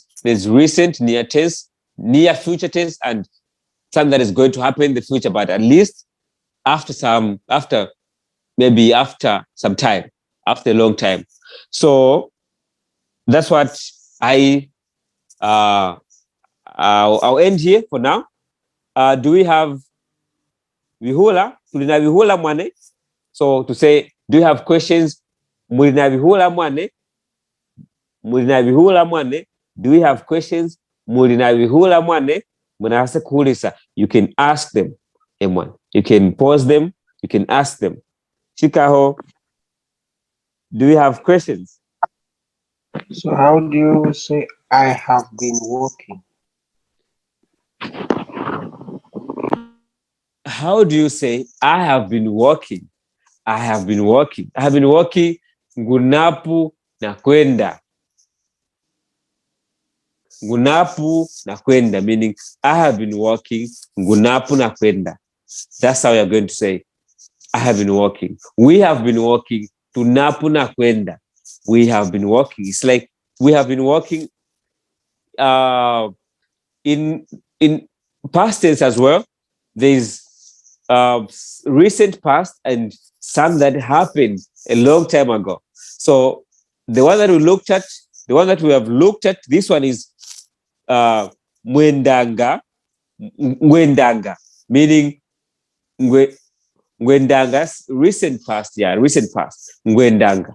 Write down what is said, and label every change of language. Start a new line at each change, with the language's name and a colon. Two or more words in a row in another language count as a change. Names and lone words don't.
English: There's recent, near tense, near future tense, and something that is going to happen in the future, but at least after some time, after a long time. So that's what I'll end here for now. Do we have vihula?
Luvale: Tulina vihula mwane.
English: So to say, do you have questions?
Luvale: Mulina vihula mwane. Mulina vihula mwane.
English: Do we have questions?
Luvale: Mulina vihula mwane. Munahasa kuulisa.
English: You can ask them. M1. You can pause them. You can ask them. Chikaho, do you have questions? So how do you say I have been working? How do you say I have been working? I have been working. I have been working.
Luvale: Ngunapu na kwenda. Ngunapu na kwenda,
English: meaning I have been working.
Luvale: Ngunapu na kwenda.
English: That's how you're going to say I have been working. We have been working.
Luvale: Tunapu na kwenda.
English: We have been working. It's like we have been working in past tense as well. There's recent past and some that happened a long time ago. So the one that we have looked at, this one is mwendanga, meaning mwendanga's recent past, mwendanga.